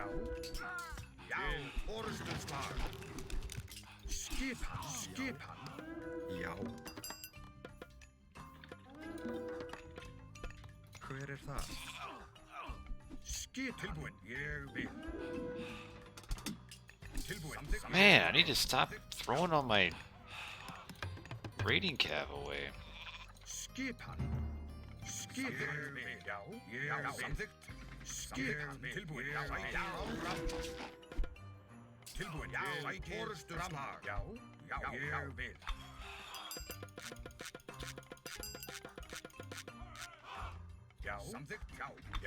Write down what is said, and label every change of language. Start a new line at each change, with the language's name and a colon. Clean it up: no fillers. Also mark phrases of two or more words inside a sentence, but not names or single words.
Icelandic: Já. Orðstuslag. Skipan. Skipan. Já. Hver það? Skipan. Tilbúin. Ég vil. Tilbúin. Samþykkt.
English: Man, I need to stop throwing all my raiding cav away.
Icelandic: Skipan. Skipan. Já. Já. Samþykkt. Skipan. Tilbúin. Já. Tilbúin. Já. Orðstuslag. Já. Já. Ég vil. Já. Samþykkt. Já. Já.